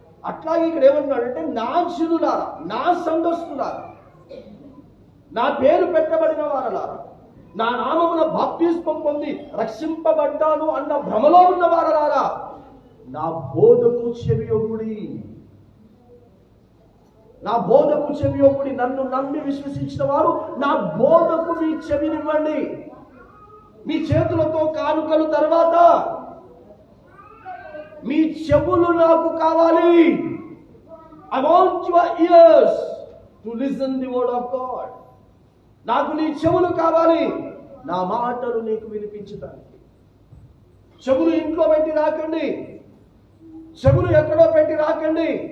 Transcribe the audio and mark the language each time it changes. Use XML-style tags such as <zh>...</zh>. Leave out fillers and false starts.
<te>అట్లాగే ఇక్కడ ఏమంటున్నాడంటే, నా జనులారా, నా సంఘస్థులారా, నా పేరు పెట్టబడిన వారలారా, నా నామమున బాప్తిస్మం పొంది రక్షింపబడ్డాను అన్న భ్రమలో ఉన్న వారలారా, నా బోధకు చెవియొగ్గుడి, నా బోధకు చెవియొగ్గుడి. నన్ను నమ్మి విశ్వసించిన వారు నా బోధకు మీ చెవినివ్వండి. మీ చేతులతో కానుకలు తర్వాత మీ చెవులు నాకు కావాలి.</te> <en>I want your ears to listen the word of God.</en> <te>నాకు నీ చెవులు కావాలి, నా మాటలు నీకు వినిపించడానికి. చెవులు ఇంట్లో పెట్టి రాకండి, చెవులు ఎక్కడో పెట్టి రాకండి.</te>